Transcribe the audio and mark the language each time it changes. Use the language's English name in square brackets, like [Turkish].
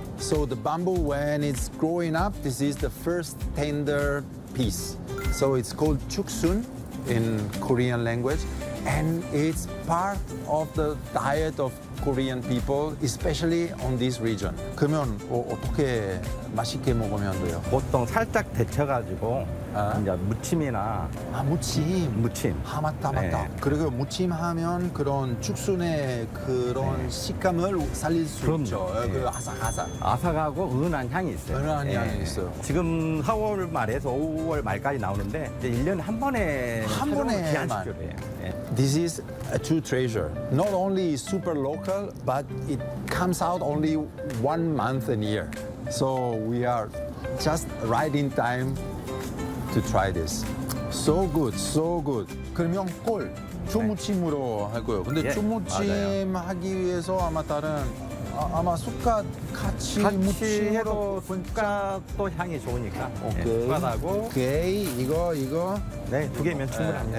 [English] So the bamboo, when it's growing up, this is the first tender piece. So it's called chuksun in Korean language. And it's part of the diet of Korean people, especially on this region. [Korean] 그러면 어떻게 맛있게 먹으면 돼요? 보통 살짝 데쳐가지고 이제 무침이나 무침 무침 맞다 맞다. 네. 그리고 무침하면 그런 축순의 그런 네. 식감을 살릴 수 그럼, 있죠. 네. 그 아삭아삭 아삭하고 은은한 향이 있어요. 은은한 네. 향이 있어요. 지금 4월 말에서 5월 말까지 나오는데 이제 1년에 한 번에 한 번에 기한식 [English] This is a true treasure. Not only super local, but it comes out only 1 month a year. So we are just right in time to try this. So good, so good. [Korean] 그러면 꼴, 초무침으로 할 거예요. 근데 초무침 하기 위해서 아마 다른 아마 숟갓 같이, 같이 무침으로 숟갓도 향이 좋으니까 오케이. 네, 숟갓하고 오케이 이거 네 두 개면 충분합니다.